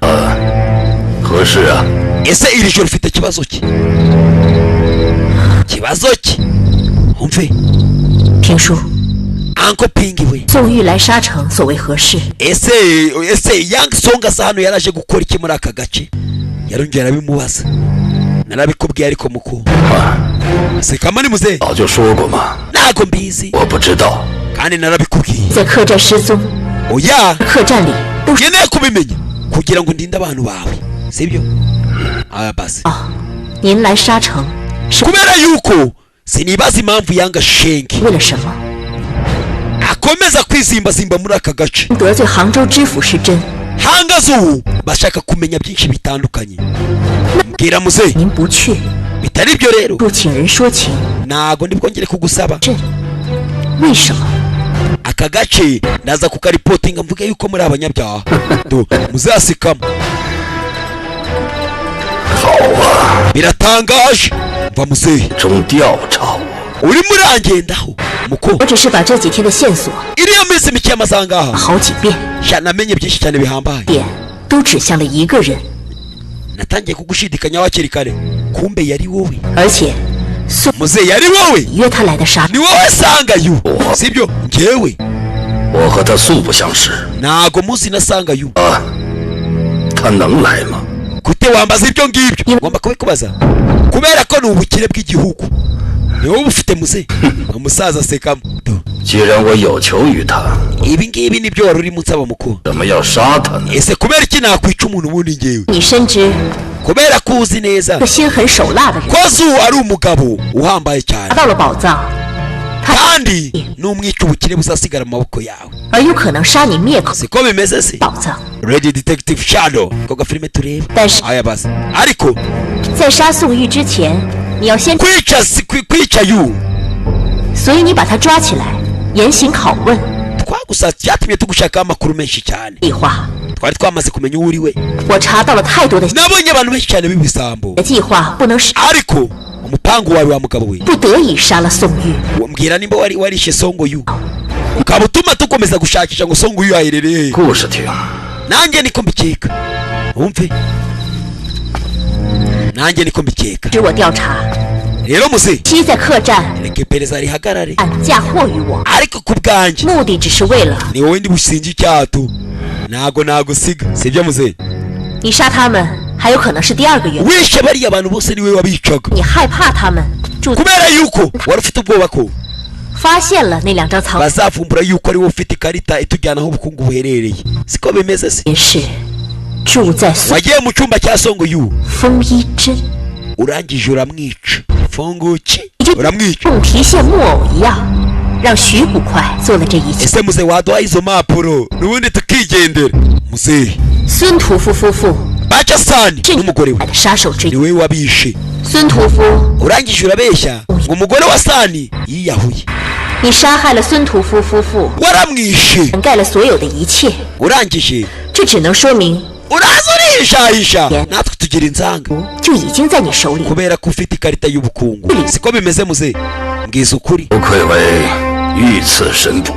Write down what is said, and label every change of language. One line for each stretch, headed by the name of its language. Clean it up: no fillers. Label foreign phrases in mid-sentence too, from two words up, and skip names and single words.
Chinese: 合适啊
Kinyarwanda: ese iri joro ufite kibazo ki umve
Chinese: 评书
Kinyarwanda: Uncle Pingi we
Chinese: 宋玉来沙城所谓何事
Kinyarwanda: ese Young Song asa hano yaraje gukora iki muri aka gace yarongera arabimubaza narabikubwiye ariko muko se kama ni muzehe
Chinese: 早就说过嘛
Kinyarwanda: ntago mbizi
Chinese: 我不知道
Kinyarwanda: kandi narabikubwiye
Chinese: 在客栈失踪
Kinyarwanda: oya
Chinese: 客栈里都是
Kinyarwanda: nkeneye kubimenya kugira ngo ndinde abantu bawe sibyo aya basi
Chinese: 您来沙城是
Kinyarwanda: kubera yuko sinibaza impamvu yanga Shenki
Chinese: 为了什么
Kinyarwanda: akomeza kwizimbazimba muri aka gace
Chinese: 得罪杭州知府是真
Kinyarwanda: hangaze ubu bashaka kumenya byinshi bitandukanye mbwira muzehe
Chinese: 您不去
Kinyarwanda: bitari byo rero
Chinese: 不请人说情
Kinyarwanda: ntago ndibwongere kugusaba
Chinese: 朕为什么
Kinyarwanda: aka gace ndaza kukaripotinga mvuge yuko muri abanyabyaha muzasikamo biratangaje mva muzehe
Chinese: 中调查
Kinyarwanda: urimo urangendaho muko
Chinese: 我只是把这几天的线索
Kinyarwanda: iriya minsi mike y'amazangaha
Chinese: 好几遍
Kinyarwanda: namenye byinshi cyane bihambaye
Chinese: 点都指向了一个人
Kinyarwanda: natangiye kugushidikanya hakiri kare kumbe yari wowe
Chinese: 而且
Kinyarwanda: muzehe yari wowe
Chinese: 约他来的沙。
Kinyarwanda: ni wowe sangayu sibyo njyewe
Chinese: 我和他素不相识
Kinyarwanda: ntago muzi na sangayu
Chinese: 啊，他能来吗？
Kinyarwanda: gute wambaza ibyo ngibyo ngomba kubikubaza kubera ko ni ubukire bw'igihugu ni wowe ufite muzehe umusaza asekamo
Chinese: 既然我有求于他，
Kinyarwanda: ibi ngibi nibyo wari urimo unsaba mukuru
Chinese: 怎么要杀他呢？
Kinyarwanda: ese kubera iki nakwica umuntu ubundi njyewe
Chinese: 你深知
Kinyarwanda: kubera ko uzi neza
Chinese: 个心狠手辣的人
Kinyarwanda: ko zu ari umugabo uhambaye cyane
Chinese: 拿到了宝藏，他
Kinyarwanda: kandi n'umwica ubukire buzasigara mu maboko yawe
Chinese: 而有可能杀你灭口
Kinyarwanda: siko bimeze se
Chinese: 宝藏。
Kinyarwanda: Red Detective Shadow ko gafilime tureba
Chinese: 但是
Kinyarwanda: aya basi ariko
Chinese: 在杀宋玉之前，你要先，
Kinyarwanda: kwica yu
Chinese: 所以你把他抓起来，严刑拷问。
Kinyarwanda: twagusa cyatumye tugushakaho amakuru menshi cyane
Chinese: 计划，
Kinyarwanda: twari twamaze kumenya uwo uri we
Chinese: 我查到了太多的
Kinyarwanda: nabonye abantu benshi cyane b'ibisambo
Chinese: 计划，不能使
Kinyarwanda: ariko umupangu wawe wa mugabo we
Chinese: 不得已杀了宋玉。
Kinyarwanda: mbwira nimba warishe songo yu ukaba utuma dukomeza gushakisha ngo songo yu aherereye
Chinese: 故事听，
Kinyarwanda: nanjye niko mbikeka wumve nanjye niko mbikeka
Chinese: 使我调查，
Kinyarwanda: rero muze
Chinese: 期在客栈
Kinyarwanda: reka iperereza rihagarare
Chinese: 嫁祸于我，
Kinyarwanda: ariko ku bwanjye
Chinese: 目的只是为了
Kinyarwanda: ni wowe ndi businge icyato ntago nagusiga sibyo muze
Chinese: 你杀他们，还有可能是第二个原因。
Kinyarwanda: wishe bariya bantu bose niwe wabicaga
Chinese: 你害怕他们住
Kinyarwanda: kubera yuko wari ufite ubwoba ko
Chinese: 发现了那两张草
Kinyarwanda: bazavumbura yuko ari wowe ufite ikarita itujyana aho ubukungu buherereye siko bimeze se
Chinese: 原是住在宋
Kinyarwanda: wagiye mu cyumba cya songo yu
Chinese: 丰一真，
Kinyarwanda: urangije uramwica funguki
Chinese: 你就
Kinyarwanda: uramwica
Chinese: 凤提线木偶一样，让徐捕快做了这一切。
Kinyarwanda: ese muze waduha izo mpapuro n'ubundi tukigendera muzehe
Chinese: 孙屠夫夫妇
Kinyarwanda: baca sani
Chinese: 正
Kinyarwanda: n'umugore we
Chinese: 的杀手之
Kinyarwanda: ni
Chinese: 一。
Kinyarwanda: wowe wabishe
Chinese: 孙屠夫，
Kinyarwanda: urangije urabeshya ngo umugore wa sani yiyahuye
Chinese: 你杀害了孙屠夫夫妇，
Kinyarwanda: waramwishe
Chinese: 掩盖了所有的一切，
Kinyarwanda: urangije
Chinese: 这只能说明
Kinyarwanda: uraza urishahisha natwe tugira inzanga
Chinese: 就已经在你手里。
Kinyarwanda: kubera ko ufite ikarita y'ubukungu siko bimeze muze mbwiza ukuri
Chinese: 不愧为御赐神捕，